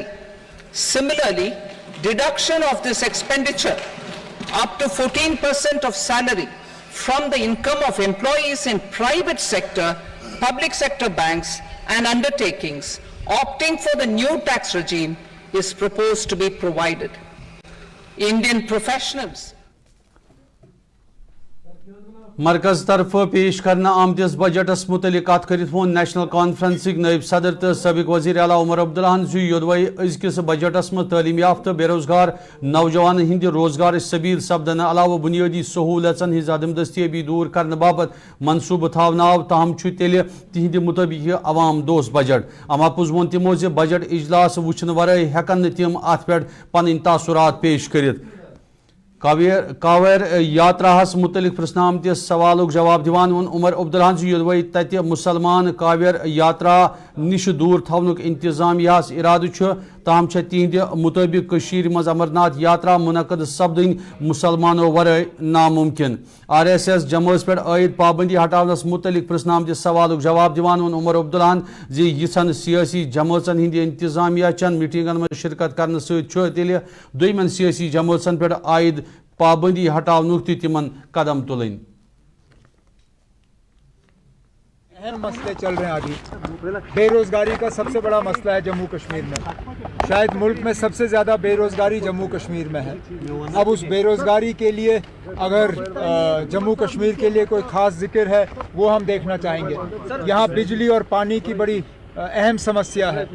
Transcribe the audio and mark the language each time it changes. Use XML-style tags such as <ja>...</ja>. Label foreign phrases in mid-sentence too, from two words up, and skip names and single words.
<en>Similarly, deduction of this expenditure up to 14% of salary from the income of employees in private sector, public sector banks and undertakings opting for the new tax regime is proposed to be provided. Indian professionals</en> <ks>مرکز طرف پیش کرنا آمتس بجٹس متعلق کت کرت وون نیشنل کانفرنسک نائب صدر تو سابق وزیر اعلیٰ عمر عبداللہ زِ یودوے ازکس بجٹس مز تعلیم یافتہ بے روزگار نوجوان ہند روزگار سبیل سپدن علاوہ بنیادی سہولتن ہز عدم دستیابی دور کرنے باپت منصوبہ تھاونہ آو تاہم تیلہ تہند مطابق عوام دوست بجٹ اما پوز وون تمو زِ بجٹ اجلاس وچھن ورائے ہیکن تم ات پہ پن تاثرات پیش کرت کاویر یاتراہس متعلق پرسنہ آمتس سوالک جواب دیوان ون عمر عبداللہ زِ یودوے تتہ مسلمان کاویر یاترا نش دور تھونک انتظامیہس ارادہ چھ تاہم تہند مطابق کشیر مز امرناتھ یاترا منعقد سپدن مسلمانوں ورائے ناممکن RSS جماعت پہ عائد پابندی ہٹاونس متعلق پرسنہ آمتس سوالک جواب دیوان ون عمر عبداللہ زِ یژھن سیاسی جماعتن ہند انتظامیہ چن میٹنگن مز شرکت کرنے ست تیلہ دویمن سیاسی جماعتن پہ عائد پابندی ہٹاونک تہ تمن قدم تلن.</ks> <ur>اہم مسئلے چل رہے ہیں ابھی. بے روزگاری کا سب سے بڑا مسئلہ ہے جموں کشمیر میں. شاید ملک میں سب سے زیادہ بے روزگاری جموں کشمیر میں ہے. اب اس بے روزگاری کے لیے اگر جموں کشمیر کے لیے کوئی خاص ذکر ہے وہ ہم دیکھنا چاہیں گے. یہاں بجلی اور پانی کی بڑی اہم سمسیا ہے.</ur>